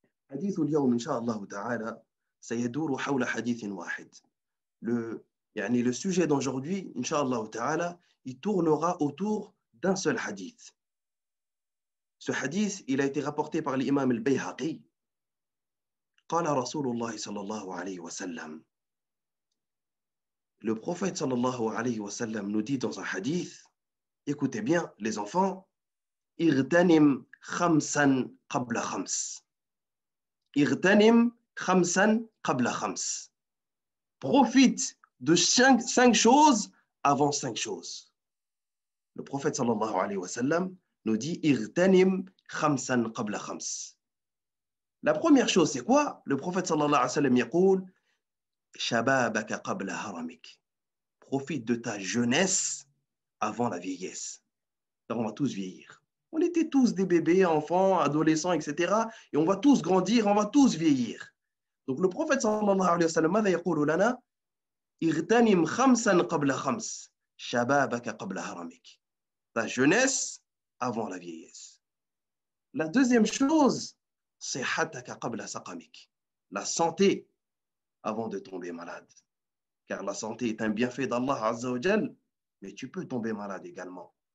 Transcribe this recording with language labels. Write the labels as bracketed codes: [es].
[ar] حديث اليوم إن شاء الله تعالى سيدور حول حديث واحد. [fr] يعني le sujet d'aujourd'hui, Inch'Allah Ta'ala, il tournera autour d'un seul hadith. Ce hadith, il a été rapporté par l'imam al-Bayhaqi. [ar] قال رسول الله صلى الله عليه وسلم. [fr] Le prophète sallallahu alayhi wa sallam nous dit dans un hadith, écoutez bien les enfants, [ar] اغتنم خمسا قبل خمس. اغتنم خمسا قبل خمس. [fr] Profite de cinq choses avant cinq choses. Le prophète sallallahu alayhi wa sallam nous dit [ar] اغتنم خمسا قبل خمس. [fr] La première chose, c'est quoi? Le prophète sallallahu alayhi wa sallam [ar] يقول شبابك قبل هرمك. [fr] Profite de ta jeunesse avant la vieillesse. Alors, on va tous vieillir. On était tous des bébés, enfants, adolescents, etc. Et on va tous grandir, on va tous vieillir. Donc le prophète sallallahu alayhi wa sallam [ar] ماذا يقول لنا اغتنم خمسا قبل خمس شبابك قبل هرمك. [fr] Ta jeunesse avant la vieillesse. La deuxième chose, [ar] صحتك قبل سقمك. [fr] La santé avant de tomber malade. Car la santé est un bienfait d'Allah Azza wa Jal, mais tu peux tomber malade également.